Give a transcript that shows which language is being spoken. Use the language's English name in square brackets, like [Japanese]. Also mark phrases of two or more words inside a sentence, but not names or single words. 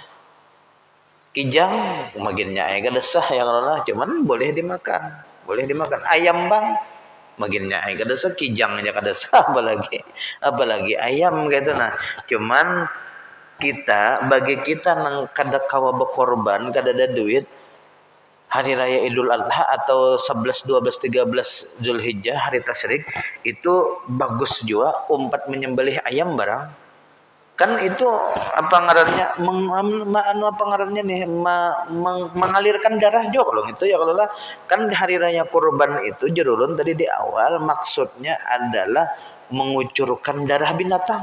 [Banjar] Kijang maginnya kada sah ya, kalau lah cuman boleh dimakan. [Indonesian] Boleh dimakan. [Banjar] Ayam bang maginnya kada sah, kijang aja kada sah, apalagi ayam gitu. Nah, cuman bagi kita nang kada kawa berkorban, kada ada duit, hari raya Idul Adha atau 11, 12, 13 Zulhijjah hari tasyrik itu bagus juga umpat menyembelih ayam barang. Kan itu apa ngarannya mengalirkan darah juga kalau gitu ya, kalau lah kan hari raya kurban itu jerulun tadi di awal maksudnya adalah mengucurkan darah binatang.